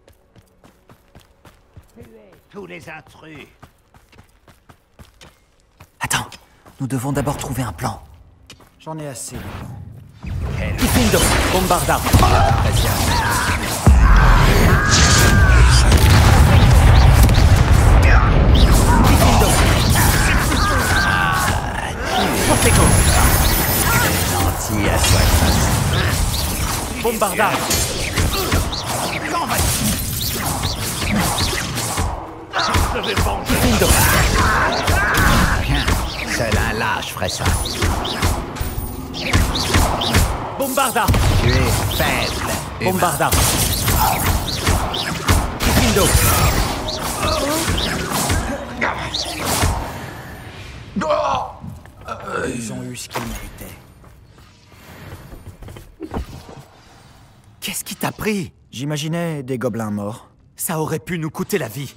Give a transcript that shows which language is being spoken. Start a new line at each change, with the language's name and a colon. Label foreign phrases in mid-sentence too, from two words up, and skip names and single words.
French: Tous les intrus. Attends, nous devons d'abord trouver un plan. J'en ai assez de plans. Liquindo! Bombarda! Liquindo! Protego! Gentil à toi. Bombarda! Quand vas-tu? Je vais venger. Liquindo! Seul un lâche ferait ça. Bombarda! Tu es faible. Bombarda! Liquindo! Ils ont eu ce qu'ils méritaient. Qu'est-ce qui t'a pris? J'imaginais des gobelins morts, Ça aurait pu nous coûter la vie.